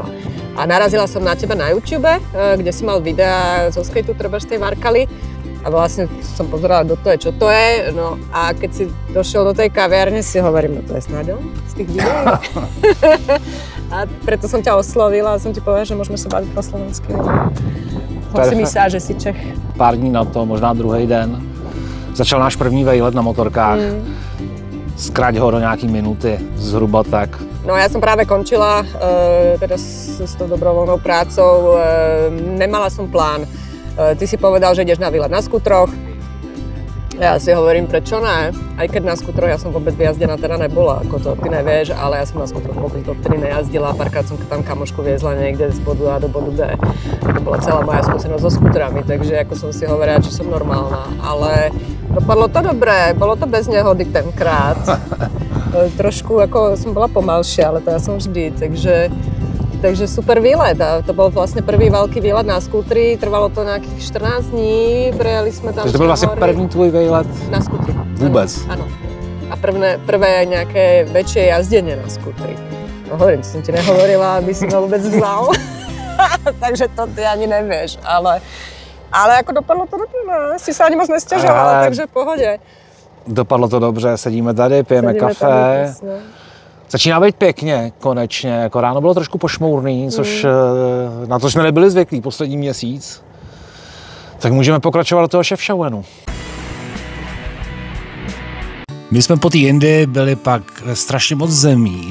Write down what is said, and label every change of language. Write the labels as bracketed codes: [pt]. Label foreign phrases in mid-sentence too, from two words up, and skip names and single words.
[sk] A narazila som na teba na YouTube, kde si mal videá zo skateu, treba z tej Varkali. A vlastne som pozerala, kto to je, čo to je. No a keď si došiel do tej kaviarne, si hovorím, no to je snáď on z tých videí. A preto som ťa oslovila a som ti povedala, že môžeme sa baviť po slovensky. Som si myslela, že si Čech. [cs] Pár dní na to, možná druhý den, začal náš první vejlet na motorkách. Zkrať ho do nějaký minuty, zhruba tak. [sk] No ja som práve končila teraz s tou dobrovoľnou prácou, nemala som plán. Ty si povedal, že ideš na výlet na skutroch. Ja si hovorím, prečo ne? Aj keď na skutroch ja som vôbec vyjazdená teda nebola, ako to ty nevieš, ale ja som na skutroch vôbec dovtedy nejazdila. Párkrát som tam kamošku viezla niekde z bodu A do bodu B. To bola celá moja skúsenosť so skutrami, takže ako som si hovorila, či som normálna. Ale dopadlo to dobre, bolo to bez nehody tenkrát. Trošku ako som bola pomalšia, ale to ja som vždy, takže super výlet. A to bol vlastne prvý veľký výlet na skútri, trvalo to nejakých 14 dní, prejeli sme tam. Takže [cs] to byl vlastně první tvůj výlet? [sk] Na skútri. [cs] Vůbec? [sk] Áno. A prvé nejaké väčšie jazdenie na skútri. No hovorím, som ti nehovorila, aby si ma vôbec vzal. Takže to ty ani nevieš, ale ako dopadlo to dopadlo, si sa ani moc nesťažovala, takže v pohode. [cs] Dopadlo to dobře, sedíme tady, pijeme kafe. Tady, Začíná být pěkně, konečně. Jako ráno bylo trošku pošmourný, na to jsme nebyli zvyklí poslední měsíc. Tak můžeme pokračovat do toho Chefchaovenu. My jsme po té Indii byli pak strašně moc zemí.